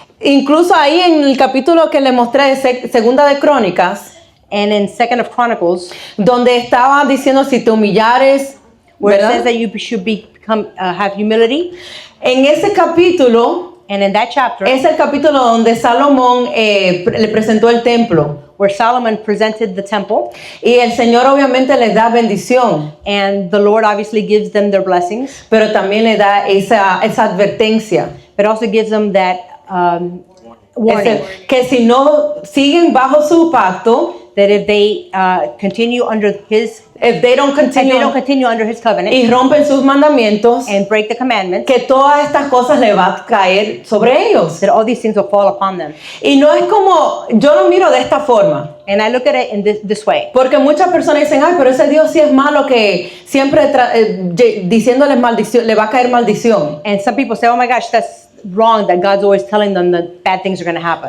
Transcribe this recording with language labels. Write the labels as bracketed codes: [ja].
[es] Incluso ahí en el capítulo que le mostré de Segunda de Crónicas, [en] And in 2nd of Chronicles, [es] donde estaba diciendo si te humillares, [en] where it [es] ¿verdad? [en] says that you should have humility. [es] En ese capítulo [en] And in that chapter, [es] es el capítulo donde Salomón le presentó el templo. [en] where Solomon presented the temple, [es] Y el Señor obviamente les da bendición, [en] and the Lord obviously gives them their blessings, [es] pero también le da esa advertencia. [en] but also gives them that warning [es] Que si no siguen bajo su pacto, [en] that if they continue under his, if they don't if they don't continue under his covenant [es] y rompen sus mandamientos, [en] and break the commandments, [es] que todas estas cosas le va a caer sobre ellos. [en] that all these things will fall upon them. [es] Y no es como, yo lo miro de esta forma, [en] And I look at it in this way. [es] porque muchas personas dicen, ay, pero ese Dios sí es malo que siempre diciéndoles maldición, le va a caer maldición. [en] And some people say, oh my gosh, that's wrong, that God's always telling them that bad things are going to happen.